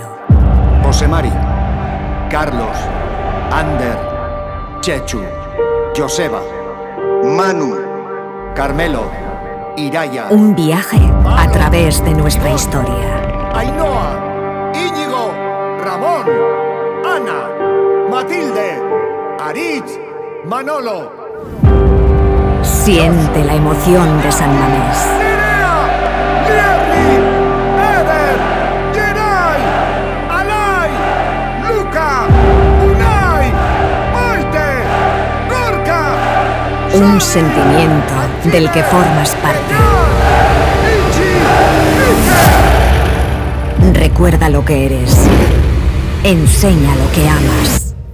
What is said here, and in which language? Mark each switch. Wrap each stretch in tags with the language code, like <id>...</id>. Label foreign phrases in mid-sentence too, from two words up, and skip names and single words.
<es>José Mari, Carlos, Ander, Chechu, Joseba, Manu, Carmelo, Iraia. Un viaje a través de nuestra historia. Ainhoa, Íñigo, Ramón, Ana, Matilde, Aritz, Manolo. Siente la emoción de San Mamés. Lierni, Eder, Gerai, Alai, Luka, Unai, Maite, Gorka. Un sentimiento del que formas parte. Recuerda lo que eres. Enseña lo que amas.</es>